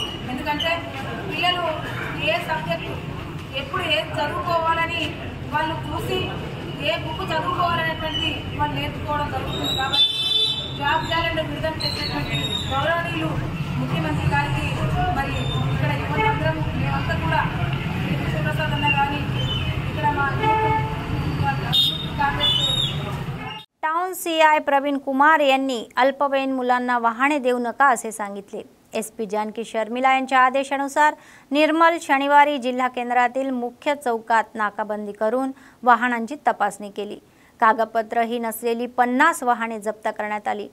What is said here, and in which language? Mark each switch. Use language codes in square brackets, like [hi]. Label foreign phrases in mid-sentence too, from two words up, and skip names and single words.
[te] ఎందుకంటే పిల్లలు ఏ సబ్జెక్టు ఎప్పుడు ఏది చదువుకోవాలని వాళ్ళు చూసి ఏ బుక్ చదువుకోవాలనేటువంటిది వాళ్ళు నేర్చుకోవడం జరుగుతుంది। కాబట్టి [en] job calendar [te] విడుదల చేసేటువంటి గౌరవనీయులు ముఖ్యమంత్రి గారికి మరి ఇక్కడ యువతందరం మేమంతా కూడా ప్రసాద్ అన్న కానీ ఇక్కడ మా కాంగ్రెస్ [en] town CI [mr] प्रवीण कुमार यांनी अल्पवयीन मुलांना वाहने देऊ नका असे सांगितले। एसपी जानकी शर्मिला यांच्या आदेशानुसार निर्मल शनिवारी जिल्हा केंद्रातील मुख्य चौकात नाकाबंदी करून वाहनांची तपासणी केली। कागदपत्रही नसलेली 50 वाहने जप्त करण्यात आली।